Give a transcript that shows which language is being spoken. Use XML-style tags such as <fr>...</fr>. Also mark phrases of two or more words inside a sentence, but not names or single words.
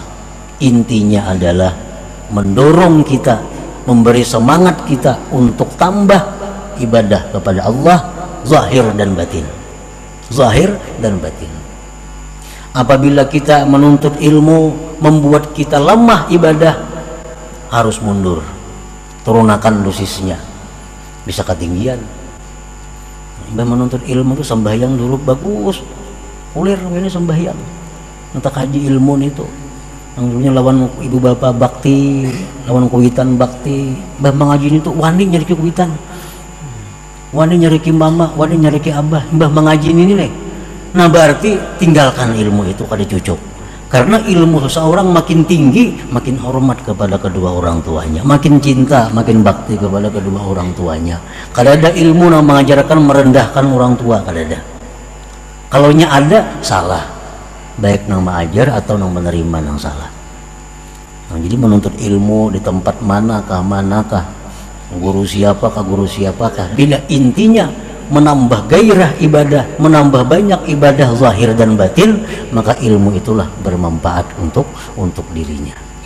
<id>Intinya adalah mendorong kita, memberi semangat kita untuk tambah ibadah kepada Allah zahir dan batin. Zahir dan batin. Apabila kita menuntut ilmu membuat kita lemah ibadah, harus mundur, turunakan dosisnya, bisa ketinggian. Menuntut ilmu itu sembahyang dulu bagus, ulir ini sembahyang, entah kaji ilmu itu. Yang dulunya lawan ibu bapak bakti, lawan kuitan bakti, bah mengaji itu wani nyari kuitan, wani nyari mama, wani nyari abah, bah mengaji ini nih. Nah berarti tinggalkan ilmu itu kada cucuk. Karena ilmu seseorang makin tinggi, makin hormat kepada kedua orang tuanya, makin cinta, makin bakti kepada kedua orang tuanya. Kada ada ilmu yang mengajarkan merendahkan orang tua, kada ada. Kalau nya ada, salah. Baik nang mengajar atau nang menerima nang salah. Nah, jadi menuntut ilmu di tempat manakah, guru siapakah, bila intinya menambah gairah ibadah, menambah banyak ibadah zahir dan batin, maka ilmu itulah bermanfaat untuk dirinya.</id>